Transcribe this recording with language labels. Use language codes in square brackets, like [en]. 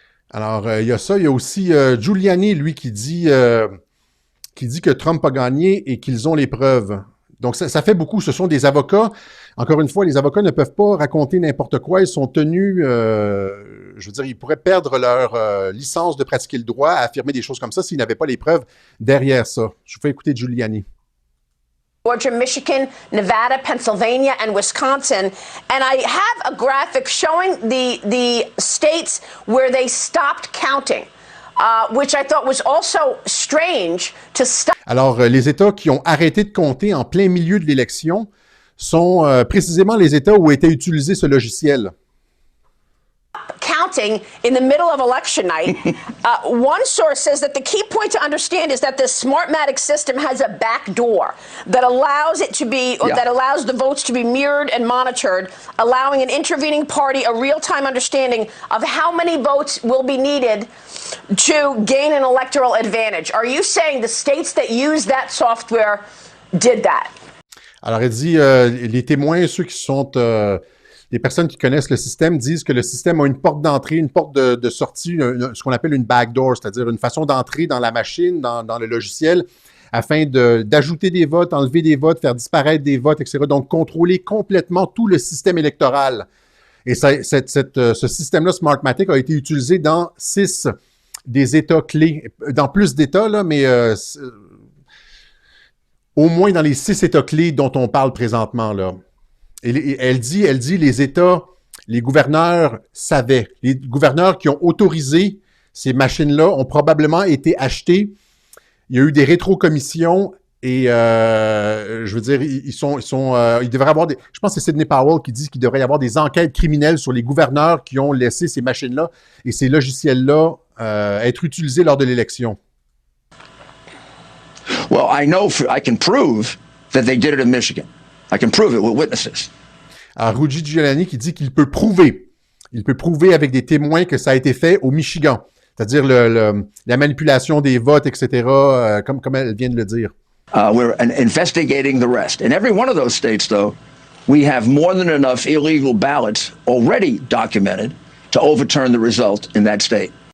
[fr] Alors, il y a ça. Il y a aussi Giuliani, lui, qui dit que Trump a gagné et qu'ils ont les preuves. Donc, ça fait beaucoup. Ce sont des avocats. Encore une fois, les avocats ne peuvent pas raconter n'importe quoi. Ils sont tenus, je veux dire, ils pourraient perdre leur licence de pratiquer le droit à affirmer des choses comme ça s'ils n'avaient pas les preuves derrière ça. Je vous fais écouter Giuliani. [en] Georgia, Michigan, Nevada, Pennsylvania, and Wisconsin. And I have a graphic showing the states where they stopped counting, which I thought was also strange to stop. [fr] Alors, les États qui ont arrêté de compter en plein milieu de l'élection sont précisément les États où était utilisé ce logiciel. [en] Counting in the middle of election night. One source says that the key point to understand is that this Smartmatic system has a back door that allows it to be, or that allows the votes to be mirrored and monitored, allowing an intervening party a real-time understanding of how many votes will be needed to gain an electoral advantage. Are you saying the states that use that software did that? [fr] Alors, elle dit, les témoins, ceux qui sont... les personnes qui connaissent le système disent que le système a une porte d'entrée, une porte de sortie, ce qu'on appelle une backdoor, c'est-à-dire une façon d'entrer dans la machine, dans le logiciel, afin d'ajouter des votes, enlever des votes, faire disparaître des votes, etc. Donc, contrôler complètement tout le système électoral. Et ce système-là, Smartmatic, a été utilisé dans 6 des États clés, dans plus d'États, là, mais au moins dans les 6 États clés dont on parle présentement, là. Et elle dit, les États, les gouverneurs savaient. Les gouverneurs qui ont autorisé ces machines-là ont probablement été achetés. Il y a eu des rétrocommissions et, je veux dire, ils devraient avoir des... Je pense que c'est Sidney Powell qui dit qu'il devrait y avoir des enquêtes criminelles sur les gouverneurs qui ont laissé ces machines-là et ces logiciels-là être utilisés lors de l'élection. [en] Well, I can prove that they did it in Michigan. I can prove it with witnesses. [fr] Alors, Rudy Giuliani qui dit qu'il peut prouver. Il peut prouver avec des témoins que ça a été fait au Michigan. C'est-à-dire la manipulation des votes, etc., comme elle vient de le dire. [en] We're investigating the rest. In every one of those states, though, we have more than enough illegal ballots already documented to overturn the result in that state.